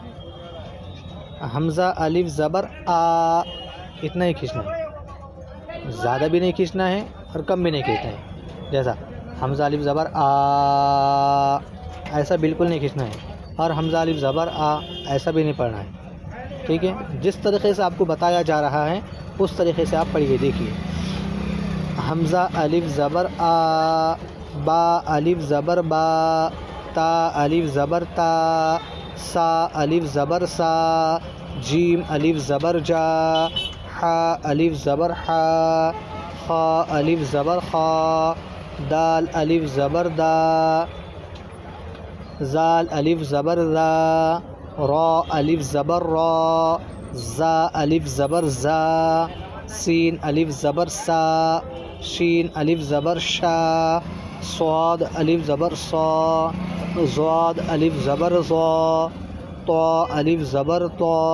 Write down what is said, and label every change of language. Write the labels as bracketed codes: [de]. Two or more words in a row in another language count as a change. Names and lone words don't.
[ur] حمزہ الف زبر آ، اتنا ہی کھینچنا ہے، زیادہ بھی نہیں کھینچنا ہے اور کم بھی نہیں کھینچنا ہے۔ جیسا حمزہ الف زبر آ، ایسا بالکل نہیں کھینچنا ہے، اور حمزہ الف زبر آ ایسا بھی نہیں پڑھنا ہے۔ ٹھیک ہے، جس طریقے سے آپ کو بتایا جا رہا ہے اس طریقے سے آپ پڑھیے۔ دیکھیے حمزہ الف زبر آ، با الف زبر با، تا الف زبر تا، سا الف زبر سا، جیم الف زبر جا، حا الف زبر حا، خا الف زبر خا، دال الف زبر دا، زال الف زبر زا، را الف زبر را، زا الف زبر زا، سین الف زبر سا، شین الف زبر شا، صاد الف زبر صا، ضاد الف زبر ضا، طا الف زبر طا۔